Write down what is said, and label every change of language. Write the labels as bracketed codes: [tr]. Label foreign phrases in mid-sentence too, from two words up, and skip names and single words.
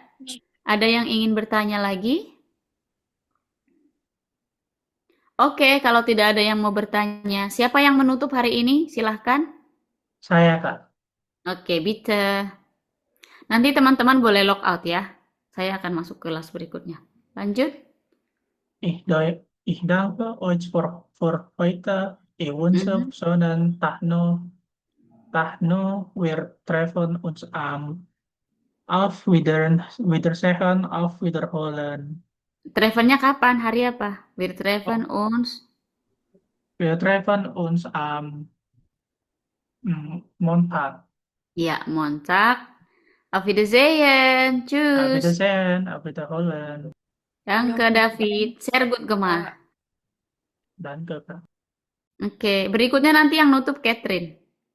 [id] Ada yang ingin bertanya lagi? Oke, kalau tidak ada yang mau bertanya, siapa yang menutup hari ini? Silahkan. Saya, Kak. Oke, bitte. Nanti teman-teman boleh log out ya. Saya akan masuk ke kelas berikutnya. Lanjut. [de] Ich danke euch für heute. Ich wünsche schönen Tag noch. Wir treffen uns auf Wiedersehen, auf Wiederholen. [id] Treffen-nya kapan? Hari apa? [de] Wir treffen uns. Wir treffen uns Montag. Ya, Montag. Auf Wiedersehen. Auf Tschüss. Wiedersehen, auf Wiederholen. Danke, David. Sehr gut gemacht. [id] Danke, Kak. Oke, berikutnya nanti yang nutup Catherine.